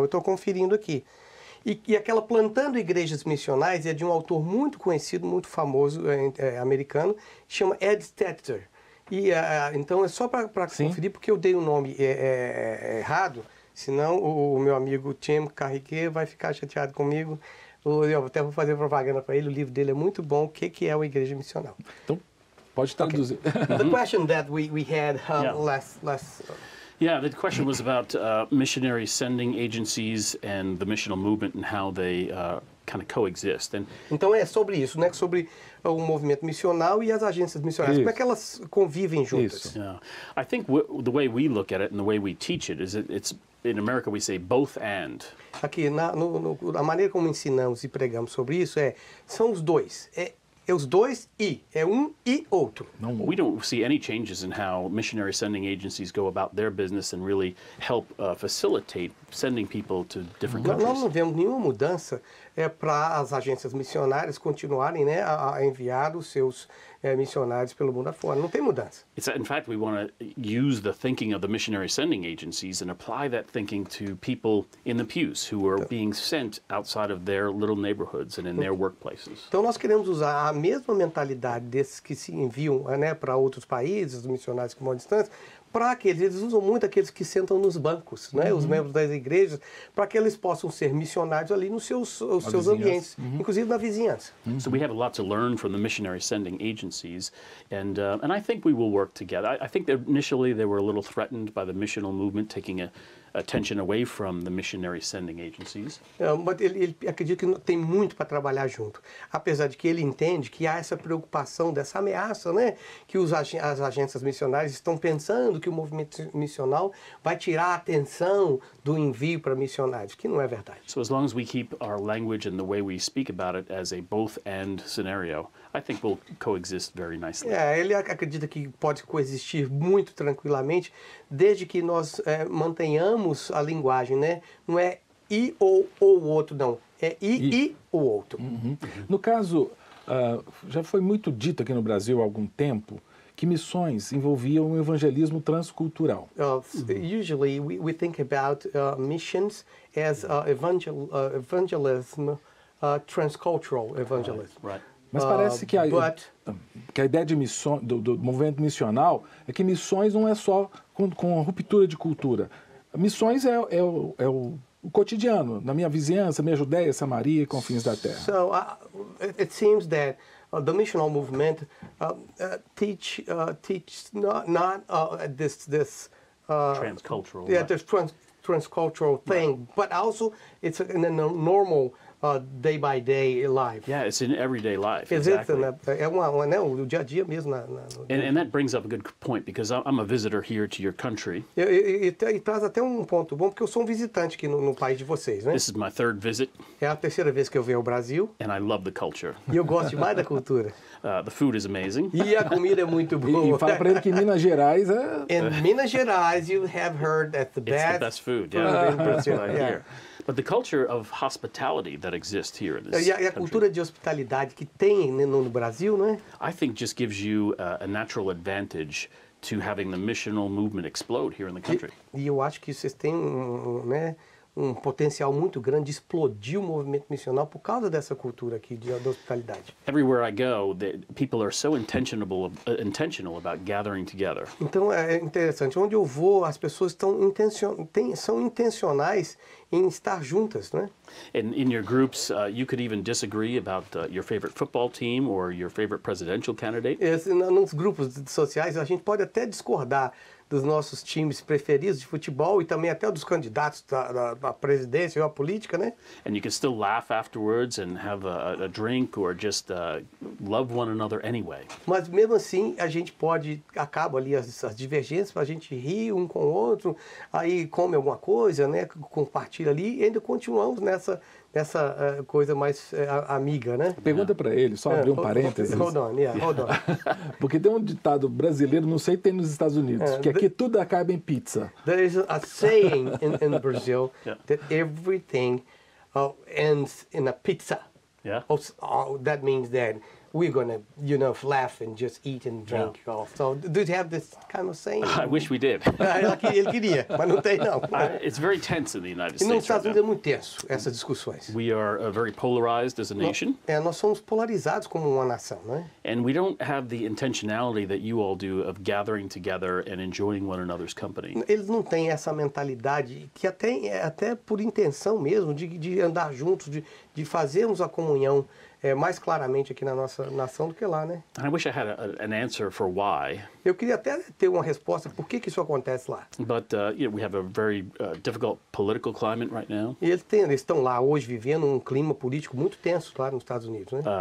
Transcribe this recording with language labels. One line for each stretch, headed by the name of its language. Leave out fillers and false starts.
Portuguese: Eu estou conferindo aqui. E aquela Plantando Igrejas Missionais é de um autor muito conhecido, muito famoso, americano, chama Ed Stetzer. E, então é só para conferir, porque eu dei o nome errado, senão o meu amigo Tim Carriquet vai ficar chateado comigo. Eu até vou fazer propaganda para ele, o livro dele é muito bom, o que é uma igreja missional. Então, pode traduzir.
English: The question that we had last Yeah, the question was about missionary sending agencies and the missional movement and how they kind of coexist.
Portuguese: Então é sobre isso, né? Sobre o movimento missional e as agências missionárias. Como é que elas convivem juntas?
English: Yeah. I think the way we look at it and the way we teach it is it's in America we say both and.
Portuguese: Aqui, a maneira como ensinamos e pregamos sobre isso são os dois. É os dois e. É um e outro.
English: We don't see any changes in how missionary sending agencies go about their business and really help facilitate sending people to different countries.
Portuguese: Nós não vemos nenhuma mudança para as agências missionárias continuarem, né, a enviar os seus missionários pelo mundo afora. Não tem mudança.
English: In fact, we want to use the thinking of the missionary sending agencies and apply that thinking to people in the pews who are being sent outside of their little neighborhoods and in their workplaces.
Portuguese: Então nós queremos usar a mesma mentalidade desses que se enviam, né, para outros países, os missionários que moram distância, para aqueles, eles usam muito aqueles que sentam nos bancos, né, os membros das igrejas, para que eles possam ser missionários ali nos seus ambientes, inclusive na vizinhança.
English: So we have a lot to learn from the missionary sending agencies, and I think we will work together. I think that initially they were a little threatened by the missional movement taking attention away from the missionary sending agencies.
Portuguese: Mas ele acredita que tem muito para trabalhar junto. Apesar de que ele entende que há essa preocupação, dessa ameaça, né? Que as agências missionárias estão pensando que o movimento missional vai tirar a atenção do envio para missionários, que não é verdade.
English: So as long as we keep our language and the way we speak about it as a both-and scenario, I think we'll coexist very nicely.
Portuguese: Ele acredita que pode coexistir muito tranquilamente, desde que nós mantenhamos a linguagem, né? Não é e ou o outro, não. É e o outro. No caso, já foi muito dito aqui no Brasil há algum tempo que missões envolviam um evangelismo transcultural.
English: Usually we think about missions as evangelism, transcultural evangelism. Right.
Portuguese: Mas parece que a ideia de missão, do movimento missional é que missões não é só com ruptura de cultura. Missões é o cotidiano, na minha vizinhança, minha Judéia, Samaria e confins da terra.
English: So it seems that the missional movement teaches not this Transcultural. yeah, Right. this transcultural thing, but also it's in a normal day-by-day life. Yeah, it's in everyday life.
Portuguese: Existe,
English: Exactly.
Portuguese: né? É né, o dia a dia mesmo.
English: And that brings up a good point, because I'm a visitor here to your country.
Portuguese: E traz até um ponto bom, porque eu sou um visitante aqui no país de vocês, né?
English: This is my third visit,
Portuguese: É a terceira vez que eu venho ao Brasil
English: and I love the culture.
Portuguese: e eu gosto demais da cultura.
English: The food is amazing.
Portuguese: E a comida é muito E boa. fala para ele que Minas Gerais é...
English: In Minas Gerais, you have heard that the It's the best food. Yeah, in that's Brazil. what I Yeah. hear. But the culture of hospitality that exists here in this
Portuguese: E a
English: country,
Portuguese: cultura de hospitalidade que tem no Brasil, né?
English: I think just gives you a natural advantage to having the missional movement explode here in the country.
Portuguese: E eu acho que vocês têm um potencial muito grande de explodir o movimento missional por causa dessa cultura aqui da hospitalidade.
English: Everywhere I go, people are so intentional about gathering together.
Portuguese: Então é interessante, onde eu vou, as pessoas são intencionais em estar juntas, né?
English: And in your groups, you could even disagree about your favorite football team or your favorite presidential candidate.
Portuguese: Nos grupos sociais, a gente pode até discordar dos nossos times preferidos de futebol e também até dos candidatos da presidência ou à política, né?
English: And you can still laugh afterwards and have a drink or just love one another anyway.
Portuguese: Mas mesmo assim, a gente acaba ali as divergências, a gente rir um com o outro, aí come alguma coisa, né? Compartilha ali e ainda continuamos nessa coisa mais amiga, né? Pergunta para ele, só abrir um parênteses.
English: Hold on.
Portuguese: Porque tem um ditado brasileiro, não sei se tem nos Estados Unidos, que aqui tudo acaba em pizza.
English: There is a saying in Brazil that everything ends in a pizza. Yeah. That means that we're gonna, laugh and just eat and drink. So, do you have this kind of saying? I wish we did.
Portuguese: Ele queria, mas não tem não.
English: It's very tense in the United
Portuguese: E nos
English: States right
Portuguese: Unidos é
English: now.
Portuguese: muito tenso essas discussões.
English: We are very polarized as a nation,
Portuguese: Nós somos polarizados como uma nação, né?
English: and we don't have the intentionality that you all do of gathering together and enjoying one another's company.
Portuguese: Eles não têm essa mentalidade que até por intenção mesmo de andar juntos, de fazermos a comunhão mais claramente aqui na nossa nação do que lá, né?
English: And I wish I had an answer for why,
Portuguese: Eu queria até ter uma resposta por que isso acontece lá.
English: but we have a very difficult political climate right now.
Portuguese: E eles estão lá hoje vivendo um clima político muito tenso lá nos Estados Unidos, né?